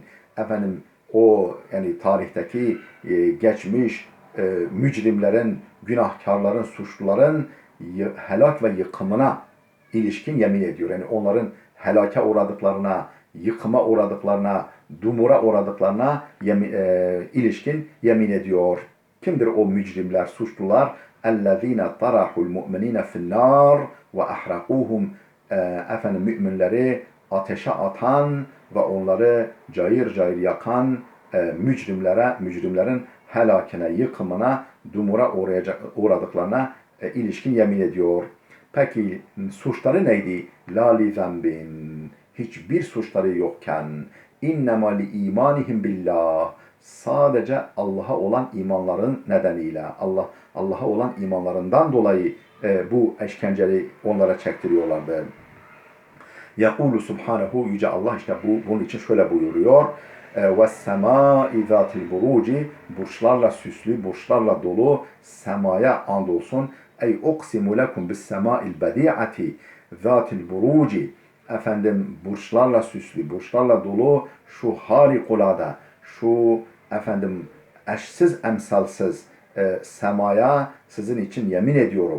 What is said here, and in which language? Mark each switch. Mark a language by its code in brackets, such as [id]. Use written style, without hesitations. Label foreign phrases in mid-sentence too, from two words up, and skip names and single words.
[tr] Efendim o yani tarihteki geçmiş mücrimlerin, günahkarların, suçluların helak ve yıkımına ilişkin yemin ediyor. Yani onların helake uğradıklarına, yıkıma uğradıklarına, dumura uğradıklarına ilişkin yemin ediyor. Kimdir o mücrimler, suçlular? [ar] اَلَّذ۪ينَ طَرَحُوا الْمُؤْمِن۪ينَ فِي النَّارِ وَاَحْرَقُوهُمْ [tr] efendim müminleri ateşe atan ve onları cayır cayır yakan mücrimlerin helakine, yıkımına, dumura uğradıklarına ilişkin yemin ediyor. Peki suçları neydi? [ar] لا لذنب. [tr] Hiçbir suçları yokken [ar] إنما لإيمانهم بالله. [tr] Sadece Allah'a olan imanların nedeniyle, Allah'a olan imanlarından dolayı bu işkenceyi onlara çektiriyorlardı. [ar] يقول سبحانه [tr] yüce Allah işte bunun için şöyle buyuruyor. [ar] وَالسَّمَاءِ ذَاتِ الْبُرُوجِ [tr] burçlarla süslü, burçlarla dolu semaya andolsun. [ar] أي أقسم لكم بالسماء البديعة ذات البروج. [tr] Efendim burçlarla süslü, burçlarla dolu şu harikulade, şu efendim eşsiz emsalsiz semaya sizin için yemin ediyorum.